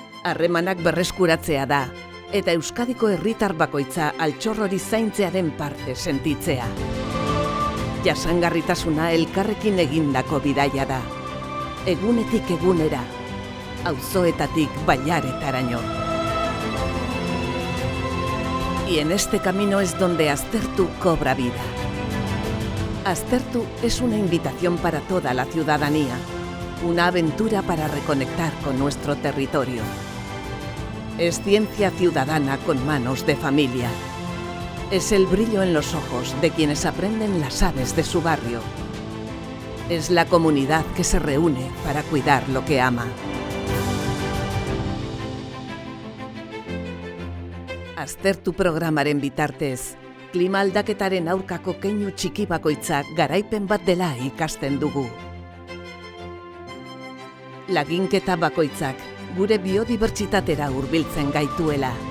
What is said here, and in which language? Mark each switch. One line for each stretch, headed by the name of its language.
Basque: Harremanak berreskuratzea da, eta Euskadiko herritar bakoitza altxorrori zaintzearen parte sentitzea. Jasangarritasuna elkarrekin egindako bidaia da. Egunetik egunera, auzoetatik bailaretaraino.
Spanish: Y en este camino es donde Aztertu cobra vida. Aztertu es una invitación para toda la ciudadanía, una aventura para reconectar con nuestro territorio. Es ciencia ciudadana con manos de familia. Es el brillo en los ojos de quienes aprenden las aves de su barrio. Es la comunidad que se reúne para cuidar lo que ama.
Basque: Aztertu programaren bitartez, klima aldaketaren aurkako keinu txiki bakoitzak garaipen bat dela ikasten dugu. Laginketa bakoitzak gure biodibertsitatera hurbiltzen gaituela.